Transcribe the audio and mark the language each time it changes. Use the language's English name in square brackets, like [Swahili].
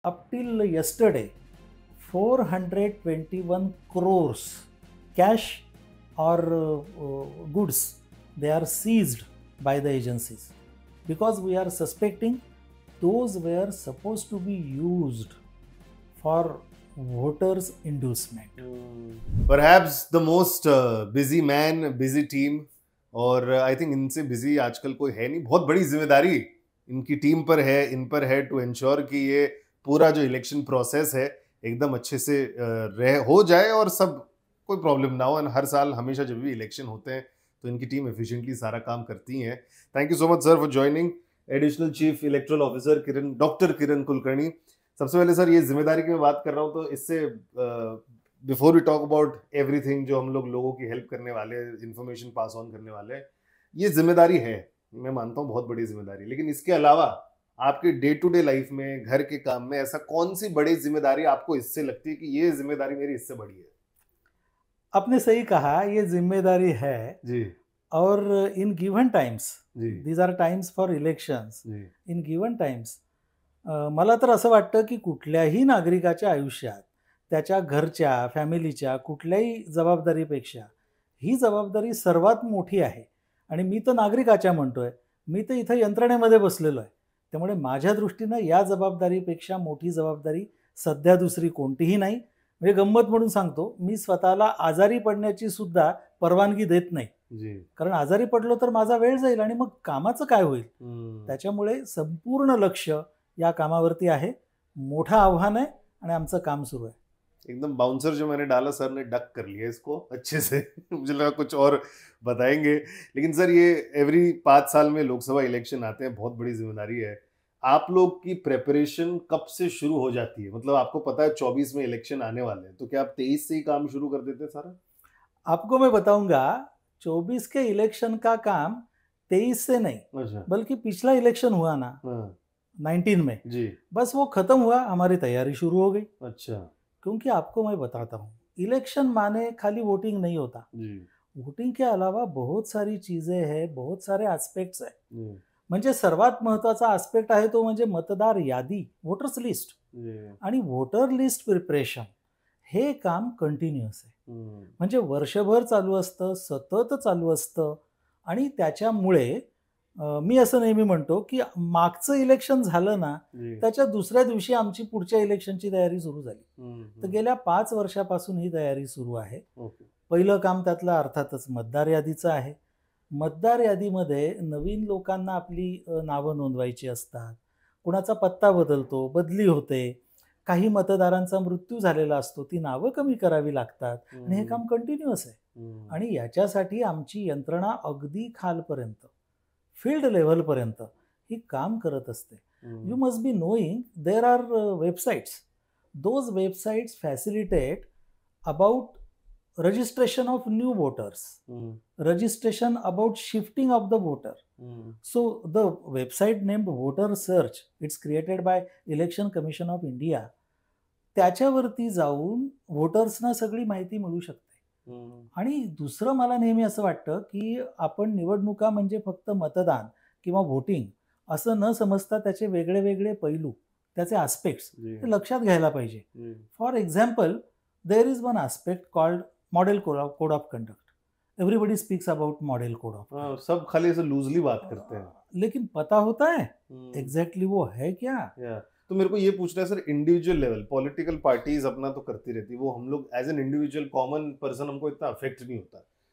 [English] up till yesterday 421 crores cash or goods they are seized by the agencies because we are suspecting those were supposed to be used for voters inducement. Perhaps the most busy man, busy team, और I think [Hindi] इनसे busy आजकल कोई है नहीं. बहुत बड़ी जिम्मेदारी इनकी टीम पर है, इन पर है [English] to ensure [Hindi] कि ये पूरा जो इलेक्शन प्रोसेस है एकदम अच्छे से हो जाए और सब कोई प्रॉब्लम ना हो. एंड हर साल हमेशा जब भी इलेक्शन होते हैं तो इनकी टीम एफिशिएंटली सारा काम करती है. [English] Thank you so much sir for joining. Additional chief electoral officer doctor Kiran Kulkarni. [Hindi] सबसे पहले सर ये जिम्मेदारी की मैं बात कर रहा हूँ तो इससे [English] before we talk about everything [Hindi] जो हम लोगों की हेल्प करने वाले, इंफॉर्मेशन पास ऑन करने वाले, ये जिम्मेदारी है, मैं मानता हूँ बहुत बड़ी जिम्मेदारी. लेकिन इसके अलावा आपके डे टू डे लाइफ में, घर के काम में ऐसा कौन सी बड़ी जिम्मेदारी आपको इससे लगती है कि ये जिम्मेदारी मेरी इससे बड़ी है? आपने सही कहा, ये जिम्मेदारी है जी. [English] और in given times, जी. These are times for elections. जी. In given times [Marathi] मला तर असं वाटतं की कुठल्याही नागरिकाच्या आयुष्यात त्याच्या घरच्या, फॅमिलीच्या कुठल्याही जबाबदारीपेक्षा ही जबाबदारी सर्वात मोठी आहे. आणि मी तर नागरिकाच्या म्हणतोय, मी तर इथं यंत्रणेमध्ये बसलेलो आहे. त्यामुळे माझ्या दृष्टीनं या जबाबदारीपेक्षा मोठी जबाबदारी सध्या दुसरी कोणतीही नाही. म्हणजे गंमत म्हणून सांगतो, मी स्वतःला आजारी पडण्याची सुद्धा परवानगी देत नाही. जी. कारण आजारी पडलो तर माझा वेळ जाईल आणि मग कामाचं काय होईल. त्याच्यामुळे संपूर्ण लक्ष या कामावरती आहे. मोठं आव्हान आहे आणि आमचं काम सुरू आहे. [Hindi] एकदम बाउंसर जो मैंने डाला सर ने डक कर लिया इसको अच्छे से. मुझे लगा कुछ और बताएंगे. लेकिन सर ये एवरी 5 साल में लोकसभा इलेक्शन आते हैं, बहुत बड़ी जिम्मेदारी है. आप लोग की प्रेपरेशन कब से शुरू हो जाती है? मतलब आपको पता है 24 में इलेक्शन आने वाले हैं, तो क्या आप 23 से ही काम शुरू कर देते सारा? आपको मैं बताऊंगा, 24 के इलेक्शन का काम 23 से नहीं, अच्छा. बल्कि पिछला इलेक्शन हुआ ना 19 में, जी. बस वो खत्म हुआ, हमारी तैयारी शुरू हो गई. अच्छा. क्योंकि आपको मैं बताता हूँ, इलेक्शन माने खाली वोटिंग नहीं होता. जी. वोटिंग के अलावा बहुत सारी चीजें हैं, बहुत सारे एस्पेक्ट्स है. जी. [Marathi] म्हणजे सर्वात महत्वाचा एस्पेक्ट आहे तो म्हणजे मतदार यादी, वोटर्स लिस्ट. जी. आणि वोटर लिस्ट प्रिपरेशन हे काम कंटिन्युअस आहे. म्हणजे वर्षभर चालू असतं, सतत चालू असतं. आणि त्याच्यामुळे मी असं नेहमी म्हणतो की मागचं इलेक्शन झालं ना, त्याच्या दुसऱ्या दिवशी आमची पुढच्या इलेक्शनची तयारी सुरू झाली. तर गेल्या 5 वर्षापासून ही तयारी सुरू आहे. पहिलं काम त्यातलं अर्थातच मतदार यादीचं आहे. मतदार यादीमध्ये नवीन लोकांना आपली नावं नोंदवायची असतात. कुणाचा पत्ता बदलतो, बदली होते, काही मतदारांचा मृत्यू झालेला असतो, ती नावं कमी करावी लागतात. आणि हे काम कंटिन्युअस आहे. आणि याच्यासाठी आमची यंत्रणा अगदी खालपर्यंत, फील्ड लेव्हलपर्यंत ही काम करत असते. [English] You must be knowing there are websites. Those websites facilitate about registration of new voters, registration about shifting of the voter. So the website named Voter Search, it's created by Election Commission of India. [Marathi] त्याच्यावरती जाऊन वोटर्सना सगळी माहिती मिळू शकते. आणि दुसरं मला नेहमी असं वाटतं की आपण निवडणुका म्हणजे फक्त मतदान किंवा व्होटिंग असं न समजता त्याचे वेगळे वेगळे पैलू, त्याचे आस्पेक्ट्स ते लक्षात घ्यायला पाहिजे. [English] For example, there is one aspect called model code of conduct. Everybody speaks about model code of, [Hindi] सब खाली ऐसे लूजली बात करते हैं, लेकिन पता होता है एग्जैक्टली वो है क्या. तो मेरे को ये पूछना है sir, individual level political parties अपना तो करती रहती, वो हम लोग [English] as an individual common person [Hindi] हमको इतना अफेक्ट नहीं होता.